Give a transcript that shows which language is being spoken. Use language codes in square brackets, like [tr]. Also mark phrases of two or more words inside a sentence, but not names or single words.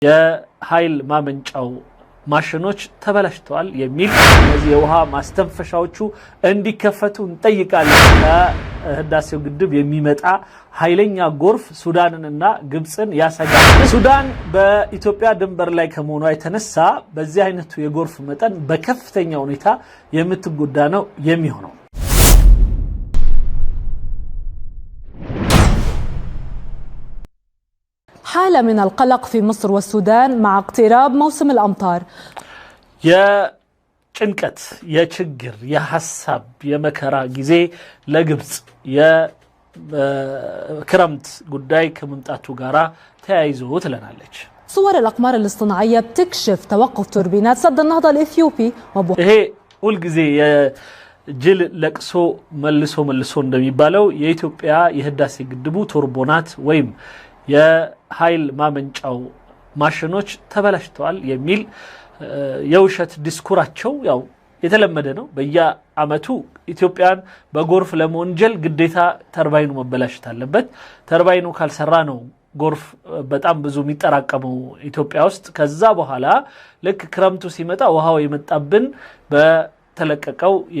[am] የኃይል ማመንጫው ማሽኖች ተበላሽተዋል የሚል እነዚህ የውሃ ማስተንፈሻዎቹ እንዲከፈቱ እንጠይቃለን። ከህዳሴው ግድብ የሚመጣ ኃይለኛ ጎርፍ ሱዳንንና ግብጽን ያሰጋል። ሱዳን በኢትዮጵያ ድንበር ላይ ከመሆኗ የተነሳ በዚህ አይነቱ የጎርፍ መጠን በከፍተኛ ሁኔታ የምትጎዳ ነው የሚሆነው። [ar] حالة من القلق في مصر والسودان مع اقتراب موسم الأمطار. [am] يا ጭንቀት የችግር የሐሳብ የመከራ ጊዜ ለግብጽ የክረምት ጉዳይ ከመምጣቱ ጋራ ተያይዞ ትለናለች። [ar] صور الأقمار الاصطناعية بتكشف توقف توربينات سد النهضة الإثيوبي [am] ይሄ ሁሉ ጊዜ የጅል ለቅሶ መልሶ እንደሚባለው የኢትዮጵያ የህዳሴ ግድቡ ቱርቦናት ወይም የኃይል ማመንጫው ማሽኖች ተበላሽተዋል የሚል የውሸት ዲስኩራቸው ያው የተለመደ ነው። በየአመቱ ኢትዮጵያን በጎርፍ ለመወንጀል ግዴታ ተርባይኑ መበላሸት አለበት። ተርባይኑ ካልሰራ ነው ጎርፍ በጣም ብዙ የሚጠራቀመው ኢትዮጵያ ውስጥ። ከዛ በኋላ ልክ ክረምቱ ሲመጣ ውሃው የመጣብን በተለቀቀው